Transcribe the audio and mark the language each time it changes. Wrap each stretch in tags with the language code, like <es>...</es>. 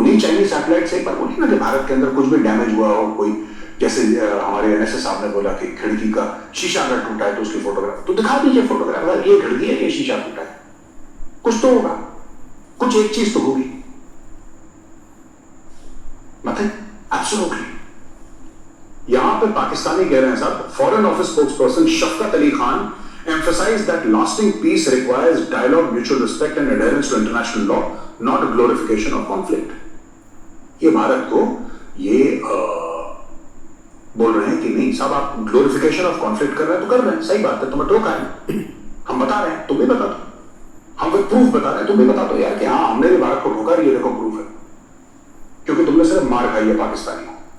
<hi>उन्हीं Chinese satellite से एक बार बोलिए ना कि भारत के अंदर कुछ भी डैमेज हुआ हो, कोई जैसे हमारे एनएसएस साहब ने बोला कि खिड़की का शीशा अगर टूटा है तो उसकी फोटोग्राफ तो दिखा दीजिए, फोटोग्राफ, ये खिड़की है, ये शीशा टूटा है, कुछ तो होगा, कुछ एक चीज तो होगी, मतलब एब्सोल्युटली। यहां पे पाकिस्तानी कह रहे हैं साहब,</hi> <en>Foreign office spokesperson Shafqat Ali Khan emphasized that lasting peace requires dialogue, mutual respect and adherence to international law, not glorification of conflict.</en> <hi>ये भारत को ये बोल रहे हैं कि नहीं साहब, आप</hi> <en>glorification of conflict</en> <hi>कर रहे हैं तो कर रहे हैं, सही बात है, तुम्हें टोका है, हम बता रहे हैं, तुम भी बता दो, हम कोई प्रूफ बता रहे हैं, तुम भी बता दो यार कि हाँ हमने भी भारत को ठोका, ये देखो प्रूफ है, क्योंकि तुमने सिर्फ मार खाई है पाकिस्तानी को।</hi>